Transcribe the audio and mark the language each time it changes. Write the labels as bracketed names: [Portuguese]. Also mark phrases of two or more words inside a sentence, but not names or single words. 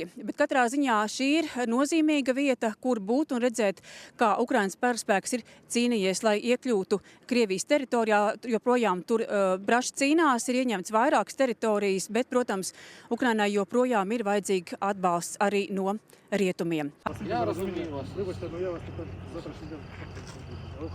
[Latvian] Bet katrā ziņā šī ir nozīmīga vieta, kur būt un redzēt, kā Ukrainas karaspēks ir cīnījies, lai iekļūtu Krievijas teritorijā. Joprojām tur braši cīnās, ir ieņemts vairākas teritorijas, bet, protams, Ukrainai joprojām ir vajadzīga atbalsts arī no rietumiem. [Ukrainian] Я розумію вас. Вибачте, но я вас тепер завтрашній день.